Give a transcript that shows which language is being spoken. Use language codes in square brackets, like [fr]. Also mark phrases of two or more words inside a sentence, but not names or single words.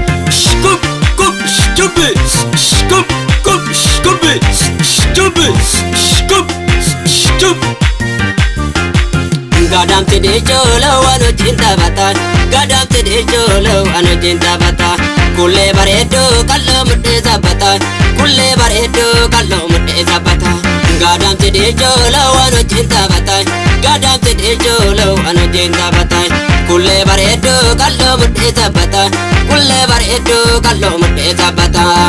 [en] Scoop, scoop, stupid. Scoop, scoop, stupid. Stupid. Scoop, stupid. [om] Gadamte de cholo, wano jinta bata. Gadamte de cholo, wano jinta bata. Kulle bareedo, kallo mudhe sabata. Kulle bareedo, kallo mudhe sabata. Gadamte de cholo, wano jinta bata. Gadamte de cholo, wano jinta bata. Kulle bareedo, kallo mudhe sabata. Kulle bareedo, kallo mudhe sabata.